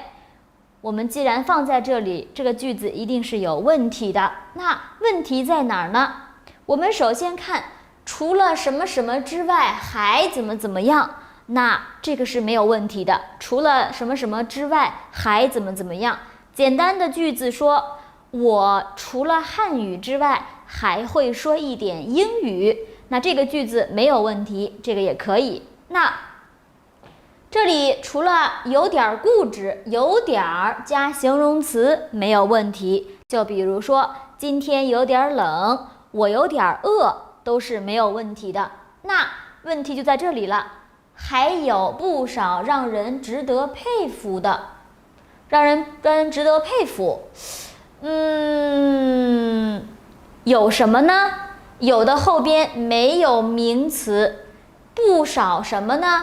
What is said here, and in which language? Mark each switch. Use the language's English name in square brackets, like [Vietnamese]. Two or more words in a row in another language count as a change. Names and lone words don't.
[Chinese] 我們既然放在這裡，這個句子一定是有問題的。那問題在哪兒呢？我們首先看除了什麼什麼之外還怎麼怎麼樣，那這個是沒有問題的。除了什麼什麼之外還怎麼怎麼樣，簡單的句子說我除了漢語之外還會說一點英語，那這個句子沒有問題，這個也可以。那這裡除了有點固執，有點加形容詞沒有問題，就比如說今天有點冷，我有點餓， 都是沒有問題的。那問題就在這裡了，還有不少讓人值得佩服的，讓人值得佩服。有什麼呢？有的後邊沒有名詞，不少什麼呢？